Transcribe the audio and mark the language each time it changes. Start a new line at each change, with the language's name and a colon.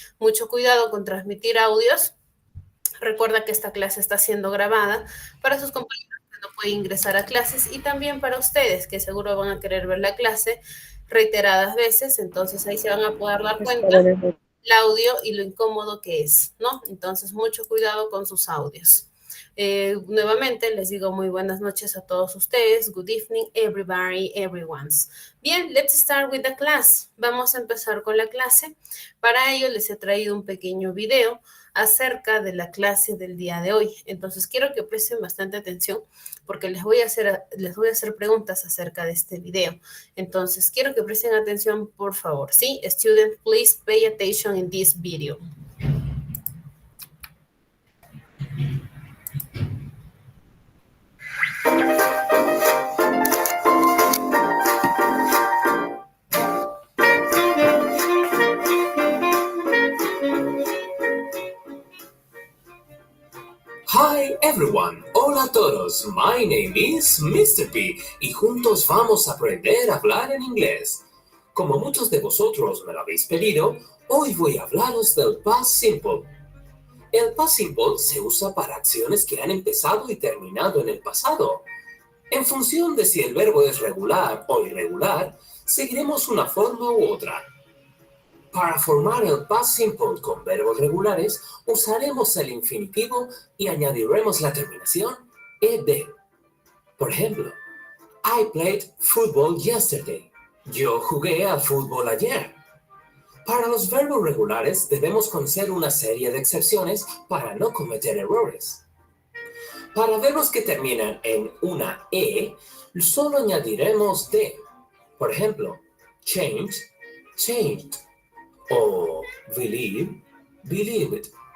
Spanish: Mucho cuidado con transmitir audios. Recuerda que esta clase está siendo grabada para sus compañeros que no pueden ingresar a clases y también para ustedes que seguro van a querer ver la clase reiteradas veces, entonces ahí se van a poder dar cuenta el audio y lo incómodo que es, ¿no? Entonces, mucho cuidado con sus audios. Nuevamente les digo muy buenas noches a todos ustedes.
English: Good evening, everybody, everyone's.
Spanish: Bien,
English: let's start with the class.
Spanish: Vamos a empezar con la clase. Para ello les he traído un pequeño video acerca de la clase del día de hoy. Entonces quiero que presten bastante atención porque les voy a hacer preguntas acerca de este video. Entonces quiero que presten atención, por favor. ¿Sí?
English: Students, please pay attention in this video. Hi everyone,
Spanish: hola a todos,
English: my name is Mr.
Spanish: P y juntos vamos a aprender a hablar en inglés. Como muchos de vosotros me lo habéis pedido, hoy voy a hablaros del past simple. El past simple se usa para acciones que han empezado y terminado en el pasado. En función de si el verbo es regular o irregular, seguiremos una forma u otra. Para formar el past simple con verbos regulares, usaremos el infinitivo y añadiremos la terminación ed. Por ejemplo,
English: I played football yesterday.
Spanish: Yo jugué al fútbol ayer. Para los verbos regulares debemos conocer una serie de excepciones para no cometer errores. Para verbos que terminan en una e, solo añadiremos de. Por ejemplo, change, changed. O believe, believed.